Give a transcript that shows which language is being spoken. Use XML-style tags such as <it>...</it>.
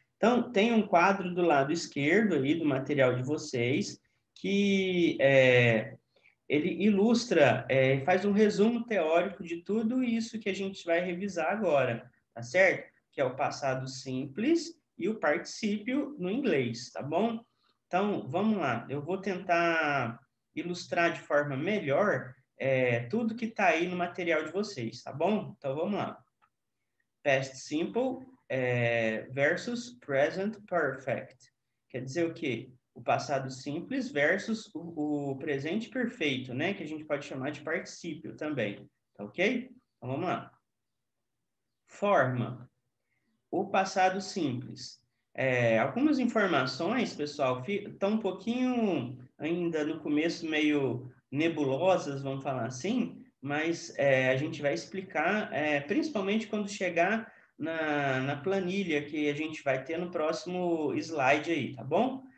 <pt>Então, tem um quadro do lado esquerdo aí do material de vocês que ele ilustra, faz um resumo teórico de tudo isso que a gente vai revisar agora, tá certo? Que é o passado simples e o particípio no inglês, tá bom? Então, vamos lá. Eu vou tentar ilustrar de forma melhor tudo que está aí no material de vocês, tá bom? Então, vamos lá.</pt> <en>Past simple versus present perfect.</en> <pt>Quer dizer o quê? O passado simples versus o presente perfeito, né? Que a gente pode chamar de particípio também, tá ok? Então, vamos lá. Forma. O passado simples. Algumas informações, pessoal, estão um pouquinho ainda no começo meio nebulosas, vamos falar assim, mas a gente vai explicar, principalmente quando chegar na planilha que a gente vai ter no próximo slide aí, tá bom?</pt>